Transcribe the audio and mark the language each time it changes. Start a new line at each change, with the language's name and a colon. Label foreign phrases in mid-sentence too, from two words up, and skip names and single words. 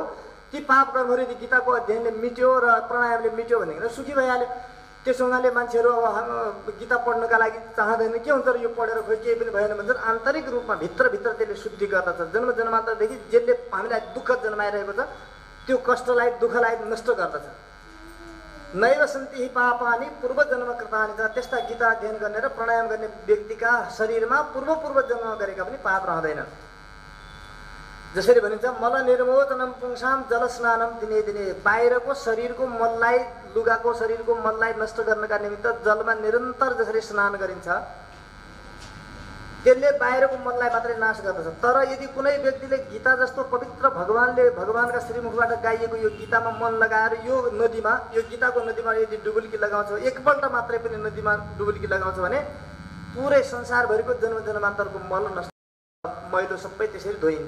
Nepali: ती पाप कर्महरू यदि गीताको अध्ययनले मिट्यो र प्राणायामले मिट्यो भनेदेखि सुखी भइहाल्यो। त्यसो हुनाले मान्छेहरू अब गीता पढ्नका लागि चाहँदैन, के हुन्छ र यो पढेर खोइ केही पनि भएन भन्छन्। आन्तरिक रूपमा भित्रभित्र त्यसले शुद्धि गर्दछ। जन्म जन्मान्तरदेखि जसले हामीलाई दुःख जन्माइरहेको छ त्यो कष्टलाई दुःखलाई नष्ट गर्दछ।
Sanskrit: नैव सन्ति पापानि पूर्व जन्म कृतानि छ।
Nepali: त्यस्ता गीता अध्ययन गर्ने र प्राणायाम गर्ने व्यक्तिका शरीरमा पूर्व जन्म गरेका पनि पाप रहँदैन। जसरी भनिन्छ
Sanskrit: मल निर्मोचनम पुंसाम जल स्नानम दिने दिने।
Nepali: बाहिरको शरीरको मललाई लुगाको शरीरको मललाई नष्ट गर्नका निमित्त जलमा निरन्तर जसरी स्नान गरिन्छ त्यसले बाहिरको मनलाई मात्रै नाश गर्दछ। तर यदि कुनै व्यक्तिले गीता जस्तो पवित्र भगवानका श्रीमुखबाट गाइएको यो गीतामा मन लगाएर यो नदीमा यो गीताको नदीमा यदि डुबुल्की लगाउँछ, एकपल्ट मात्रै पनि नदीमा डुबुल्की लगाउँछ भने पुरै संसारभरिको जन्म जन्मान्तरको मल नष्ट मैलो सबै त्यसरी धोइन्छ।